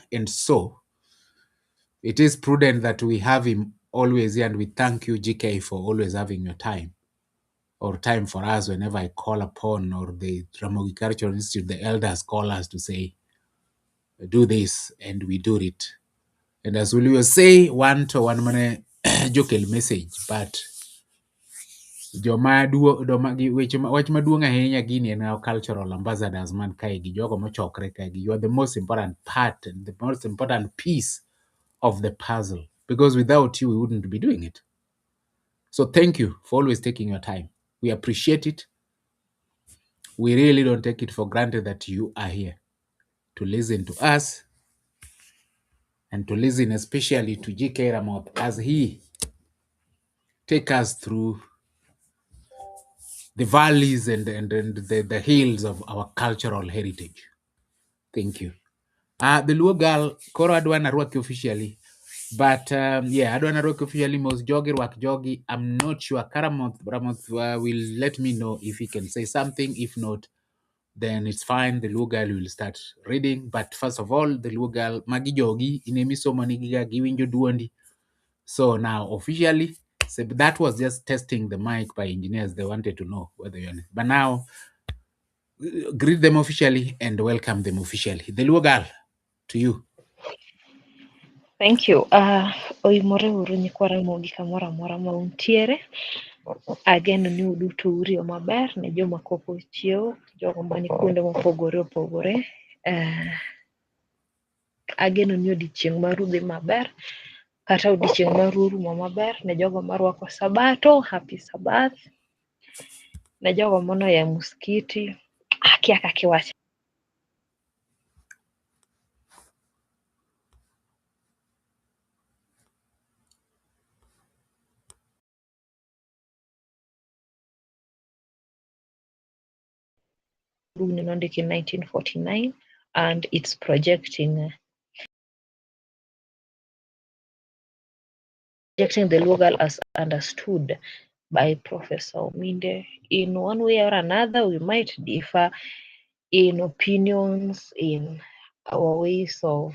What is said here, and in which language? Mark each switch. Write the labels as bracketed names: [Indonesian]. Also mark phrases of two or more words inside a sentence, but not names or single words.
[English] And so it is prudent that we have him always here, and we thank you, GK, for always having your time, or time for us whenever I call upon, or the Ramogi Cultural Institute, the elders call us to say, do this, and we do it. And as we will say, one to one [Luo (Kenya and Tanzania)] mane jokel [English] message, but [Luo (Kenya and Tanzania)] wach maduong' ahinya gini en [English] our cultural ambassadors [Luo (Kenya and Tanzania)] man kae gi jogo mochokre kae gi. [English] You are the most important part and the most important piece of the puzzle, because without you we wouldn't be doing it. So thank you for always taking your time. We appreciate it. We really don't take it for granted that you are here to listen to us, and to listen especially to GK Ramoth as he take us through the valleys and the hills of our cultural heritage. Thank you. [Luo (Kenya and Tanzania)] The Luo Girl, koro adwa narwaki officially, but adwa narwaki officially mos jogi rwak jogi. [English] I'm not sure. Ramoth will let me know if he can say something. If not, then it's fine. The Luo Girl will start reading. [Luo (Kenya and Tanzania)] But first of all, the Luo Girl, magi jogi inemiso manigiga giwinjo duondi. [English] So now officially, so that was just testing the mic by engineers. They wanted to know whether you're, but now greet them officially and welcome them officially. The Luo Girl, to you. Thank you. [Luo (Kenya and Tanzania)] Oimore uru nyikwa Ramogi kamoro amora ma untiere. Ageno ni uduto urio maber ne joma kopo chiewo, jogo mani kuonde mopogore opogore. Ageno ni odiochieng' maru dhi maber, kata odiochieng' maru orumo maber. Ne jogo marwako sabato, [English] happy Sabath. [Luo (Kenya and Tanzania)] Ne jogo monoya muskiti, akia kaka iwacho. [English] Nondiki in 1949 and it's projecting the LUO GIRL as understood by Professor Ominde. In one way or another, we might differ in opinions, in our ways of